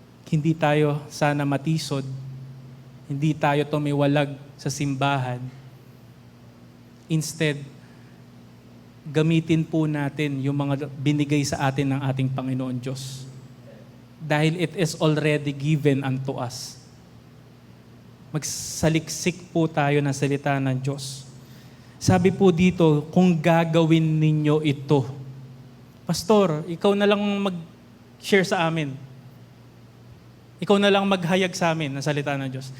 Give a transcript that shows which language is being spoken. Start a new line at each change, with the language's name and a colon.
Filipino: Hindi tayo sana matisod. Hindi tayo tumiwalag sa simbahan. Instead, gamitin po natin yung mga binigay sa atin ng ating Panginoon Diyos.
English: Dahil it is already given unto us.
Filipino: Magsaliksik po tayo ng salita ng Diyos. Sabi po dito, kung gagawin ninyo ito. Pastor, ikaw na lang mag-share sa amin. Ikaw na lang maghayag sa amin ng salita ng Diyos.